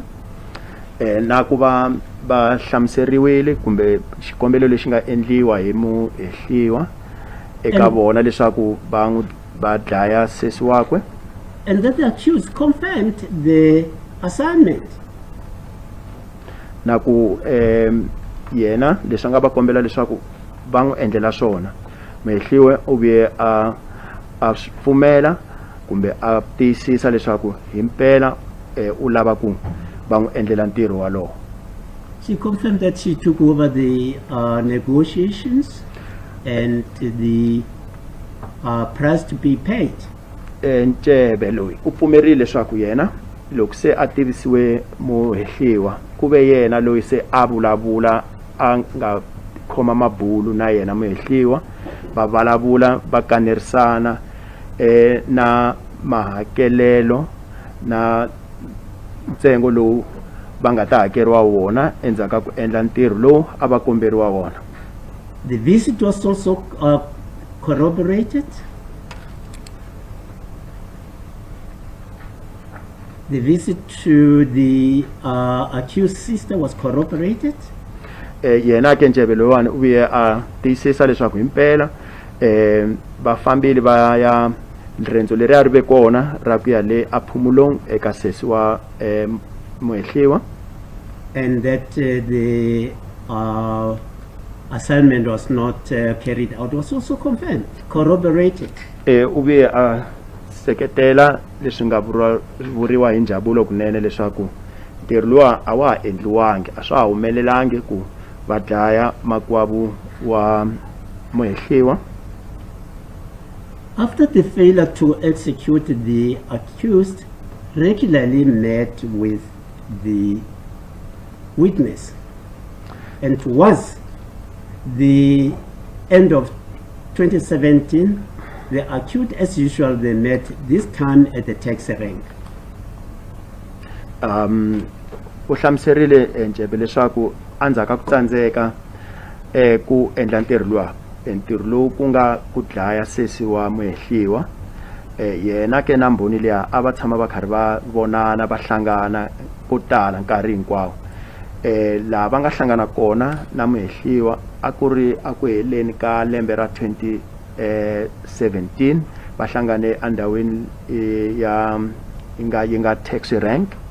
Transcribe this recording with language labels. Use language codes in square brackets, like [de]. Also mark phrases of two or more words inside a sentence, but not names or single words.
[ts] Na ku va hlamuseriwile kumbe xikombelo lexi nga endliwa hi muhehliwa eka vona leswaku va dlaya sesi wakwe. [en] And that the accused confirmed the assignment. [ts] Na ku yena leswi nga va kombela leswaku va n'wi endlela swona muhehliwa u vuye a pfumela kumbe a tiyisisa leswaku himpela u lava ku va n'wi endlela ntirho walowo. [en] She confirmed that she took over the negotiations and the price to be paid. [ts] Ncebe loyi u pfumerile leswaku yena loko se a tivisiwe muhehliwa ku ve yena loyi se a vulavula a nga khoma mabulu na yena muhehliwa va vulavula va kanerisana na mahakelelo na ntsengo lowu va nga ta hakeriwa wona endzhaku ka ku endla ntirho lowu a va komberiwa wona. [en] The visit was also corroborated. The visit to the accused sister was corroborated. [ts] Yena ke Ncebe loyiwani u vuye a tiyisisa leswaku himpela vafambile va ya riendzo leri a ri ve kona ra ku ya le aphumulong eka sesi wa muhehliwa. [en] And that the assignment was not carried out was also confirmed, corroborated. [ts] U vuye a seketela leswi nga vuriwa hi Njabulo kunene leswaku ntirho luwa a wa ha endliwangi a swa ha humelelangi ku va dlaya makwavu wa muhehliwa. [en] After the failure to execute, the accused regularly met with the witness, and towards the end of 2017, the accused, as usual, they met this time at the taxi rank. [ts] U hlamuserile Ncebe leswaku andzhaka ku tsandzeka ku endla ntirho lowu ku nga ku dlaya sesi wa muhehliwa yena ke na mbhoni leya a va tshama va karhi va vonana va hlangana ko tala nkarhi hinkwawo laha va nga hlangana kona na muhehliwa a ku ri a ku heleni ka lembe ra 2017 va hlangane endhawini ya yi nga [en] taxi rank.